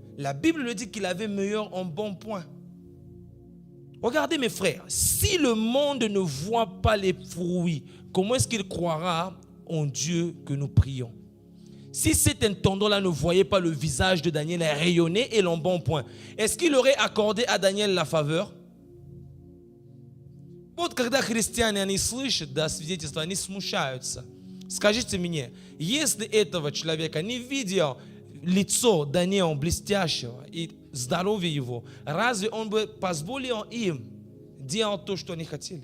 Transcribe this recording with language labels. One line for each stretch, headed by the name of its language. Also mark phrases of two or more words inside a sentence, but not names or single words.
French: La Bible le dit qu'il avait meilleur en bon point. Regardez mes frères, si le monde ne voit pas les fruits, comment est-ce qu'il croira en Dieu que nous prions? Si cet intendant-là ne voyait pas le visage de Daniel rayonner et l'embonpoint, est-ce qu'il aurait accordé à Daniel la faveur?
Russian: Вот когда христиане, они слышат, да, свидетельства, они смущаются. Скажите мне, если этого человека не видел лицо Даниила блестящего и здоровье его, разве он бы позволил им делать то, что они хотели?